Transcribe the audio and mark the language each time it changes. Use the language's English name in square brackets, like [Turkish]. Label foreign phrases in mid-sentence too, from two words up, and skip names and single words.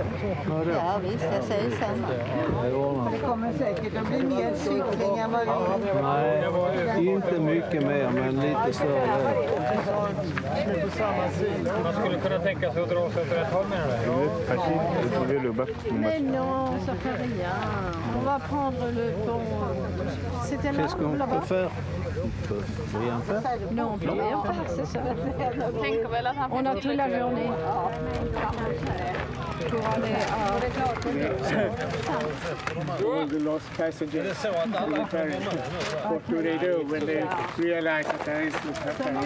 [Swedish] Ja visst, jag säger samma. Det kommer säkert att bli mer cykling än vad vi... Nej, inte mycket mer, men lite större. Man skulle kunna tänka sig att dra sig åt rätt håll med det. [French] Mais non, ça fait rien. On va prendre le pont. C'était là, Qu'est-ce qu'on peut faire? peuvent rien faire. Non, on peut rien faire, c'est ça. On a toute la journée pour aller [English] All the lost passengers on the ferry. What do they do when they realize that there is no ferry?